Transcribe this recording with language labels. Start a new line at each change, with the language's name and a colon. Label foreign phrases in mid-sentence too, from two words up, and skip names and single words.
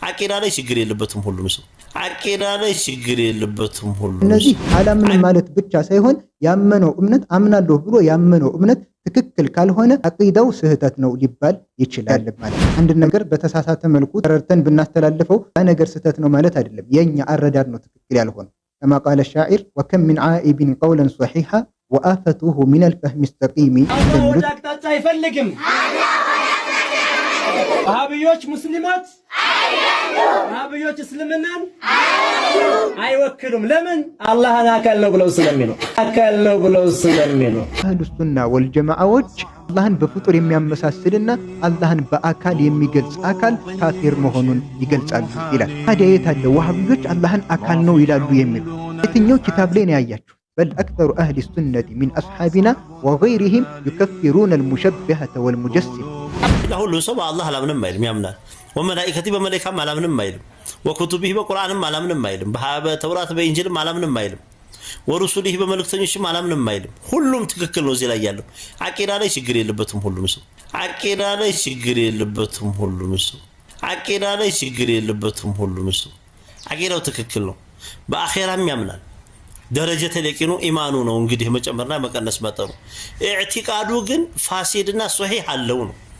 Amharic: አቂዳ ላይ ችግር የለበትም ሁሉም ሰው አቂዳ ላይ ችግር የለበትም ሁሉም እነዚህ አላምን ማለት ብቻ ሳይሆን ያመነው እምነት አምናለሁ ብሎ ያመነው እምነት ትክክል ካልሆነ አቂዳው ስህተት ነው ሊባል ይችላል ማለት ነው። አንድ ነገር በተሳሳተ መልኩ ተረድተን ብናስተላልፈው ያ ነገር ስህተት ነው ማለት አይደለም። የኛ አረዳድ ነው ትክክል ያልሆነ።
Arabic: كما قال الشاعر وكم من عائب قولا صحيحا وآفته من الفهم السقيم
Amharic: ወሃቢዮች ሙስሊሞች ወሃቢዮች እስልምናን አይወክሉም። ለምን? አላህን አካል ነው ብለው ስለሚሉ አህሉ ሱና ወልጀማዓዎች አላህን በፍጡር የሚያመሳስልና አላህን በአካል የሚገልጽ አካል ካፊር መሆኑን ይገልጻሉ ይላል። ታዲያ የት አለ ወሃቢዮች አላህን አካል ነው ይላሉ የሚሉ የትኛው ኪታብ ላይ ነው ያያችሁ?
Arabic: بل أكثر أهل السنة من أصحابنا وغيرهم يكفرون المشبهة والمجسم.
Amharic: ሁሉ ሰው በአላህ አላምንም አይልም ያምናል። ወመላኢከቲ በመላኢካም አላምንም አይልም። ወኩቱቢሂ በቁርአንም አላምንም አይልም። በተውራት በኢንጂልም አላምንም አይልም። ወሩሱሊሂ በመልእክተኞችም አላምንም አይልም። ሁሉም ትክክል ነው። እዚህ ላይ ያለው አቂዳ ላይ ችግር የለበትም ሁሉም ሰው አቂዳ ላይ ችግር የለበትም ሁሉም ሰው አቂዳ ላይ ችግር የለበትም ሁሉም ሰው አቂዳው ትክክል ነው። በአኺራም ያምናል። ደረጀተ ለቂኑ ኢማኑ ነው እንግዲህ መጨመርና መቀነስ መጠኑ። ኢዕቲቃዱ ግን ፋሲድና ሶሂህ አለው ነው።